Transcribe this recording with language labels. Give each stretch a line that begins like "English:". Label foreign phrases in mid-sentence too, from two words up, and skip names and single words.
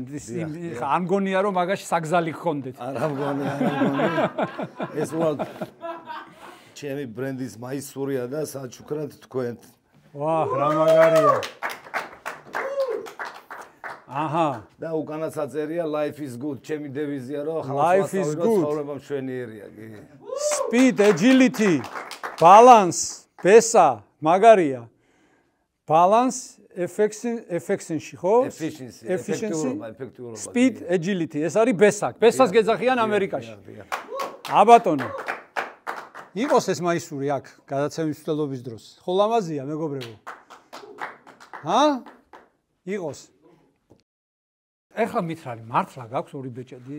Georgian: არ მგონია რომ მაგაში საგზალი გქონდეთ. არა მგონია. ეს უბრალოდ ჩემი ბრენდის მაისურია და საჩუქრად თქვენ. ვაჰ, რა მაგარია. აჰა. და უკანაც აწერია
English: life is good.
Georgian: ჩემი დევიზია რომ
English: life is good.
Georgian: ცხოვრება მშვენიერია, კი.
English: Speed, agility, balance,
Georgian: ბესა, მაგარია.
English: Balance, efficiency, ხო? efficiency, effectivity. Speed, agility,
Georgian: ეს არის ბესა. ბესას გეძახიან ამერიკაში. აბატონო. იყოს ეს მაისური აქ, გადაცემის მცდელობის დროს. ხო ლამაზია, მეგობრებო. ჰა? იყოს. ეხლა მითხრალი, მართლა გაქვს 2 ბეჭედი?